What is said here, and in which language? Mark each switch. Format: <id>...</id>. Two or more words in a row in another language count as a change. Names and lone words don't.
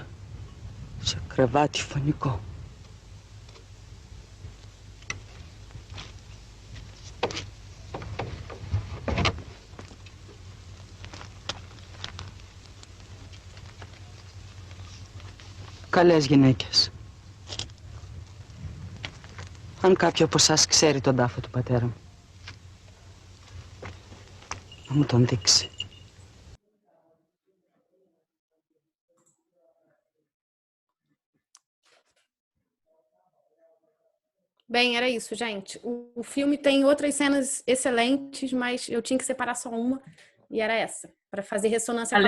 <el>Σε κρεβάτι φωνικό. Καλές γυναίκες. Αν κάποιο από εσάς ξέρει τον τάφο του πατέρα μου, να μου τον δείξει.</el> <pt>Bem, era isso, gente. O filme tem outras cenas excelentes, mas eu tinha que separar só uma, e era essa, para fazer ressonância com a minha</pt>